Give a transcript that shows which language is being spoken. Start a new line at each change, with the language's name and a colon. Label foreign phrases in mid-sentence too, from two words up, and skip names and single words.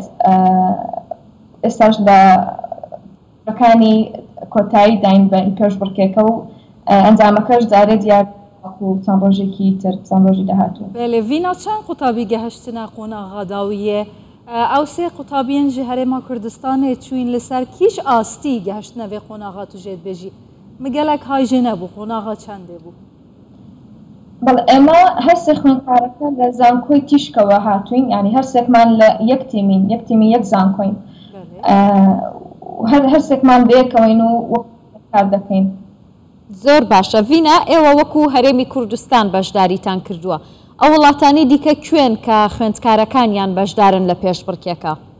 Central Kurdish: ئێستاش لە ڕەکانی کۆتایی داین بە پێشبڕکێکە و ئەنجامەکەش جارێ دیار و چەند ڕۆژێکی تر چەند ڕۆژی داهاتوو.
Kurdish: بەڵێ ڤینا چەند قوتابی گەهشتنە قۆناغا داویە ئەو سێ قوتابیان ji herêma Kurdistanê çûyîn li ser kîş astî gehiştine vê qonaxa tu jê dibêjî migelek hay jê nebû qonaxa çendê bû.
Central Kurdish: بەڵێ ئێمە هەر سێ خوێندکارەکە لە زانکۆی تیشکەوە هاتوین، ینی هەر سێکمان لە یەک تیمی یەک زانکۆین، هەر سێکمان بەیەکەوەین و وەک کار دەکەین. زۆر باشە. ڤینا ئێوە وەکو هەرێمی کوردستان بەشداریتان کردووە، ئەو وڵاتانی دیکە کوێن کە خوێندکارەکانیان بەشدارن لە پێشبڕکێکە؟